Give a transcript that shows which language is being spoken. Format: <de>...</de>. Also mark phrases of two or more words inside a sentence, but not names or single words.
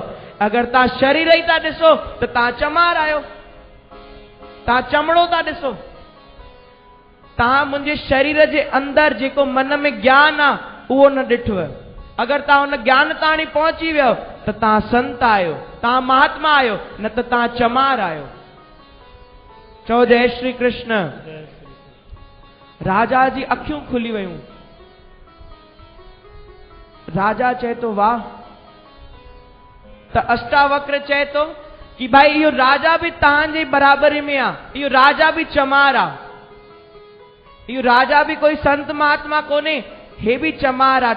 <sd>अगरि तव्हां शरीर ई था ॾिसो त तव्हां चमार आहियो, तव्हां चमड़ो था ॾिसो। तव्हां मुंहिंजे शरीर जे अंदरि जेको मन में ज्ञान आहे उहो न ॾिठव। अगरि तव्हां हुन ज्ञान ताणी पहुची वियो त तव्हां संत आहियो, तव्हां महात्मा आहियो, न त तव्हां चमार आहियो। चओ जय श्री कृष्ण। राजा जी अखियूं खुली वयूं। राजा चए थो वाह। त अष्टावक्र चए थो कि भाई इहो राजा बि तव्हांजे बराबरी में आहे। इहो राजा बि चमार आहे। इहो राजा बि कोई संत महात्मा कोन्हे, हे बि चमार आहे।</sd>